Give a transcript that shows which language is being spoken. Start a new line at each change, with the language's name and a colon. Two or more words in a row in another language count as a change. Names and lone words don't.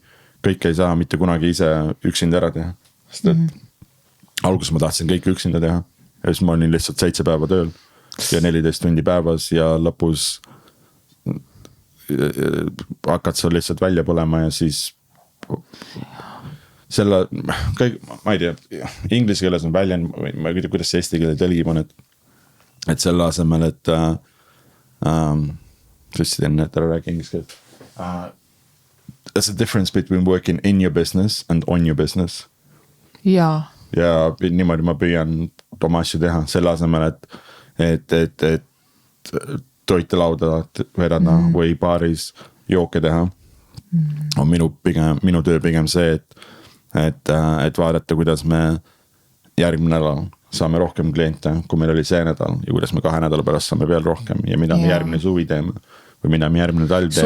Estonian: Kõik ei saa mitte kunagi ise üksinda ära teha. Sest et alguses ma tahtsin kõike üksinda teha ja siis ma olin lihtsalt 7 päeva tööl ja 14 tundi päevas ja lõpus hakkad sa lihtsalt välja põlema ja siis selle, ma ei tea, inglise keeles on väljend, ma ei tea, kuidas see eesti keele tõlgib on, et selle asemel, et siis teen need ära räägi inglise keeles.
English: There's a difference between working in your business and on your business.
Estonian: Jaa. Ja niimoodi ma püüan oma asju teha selle asemel, et toite lauda vedada või baaris jooke teha. On minu töö pigem see, et vaadata, kuidas me järgmine nädal saame rohkem kliente, kui meil oli see nädal ja kuidas me 2 nädala pärast saame veel rohkem ja mida me järgmine suvi teeme või mida me järgmine talv teeme.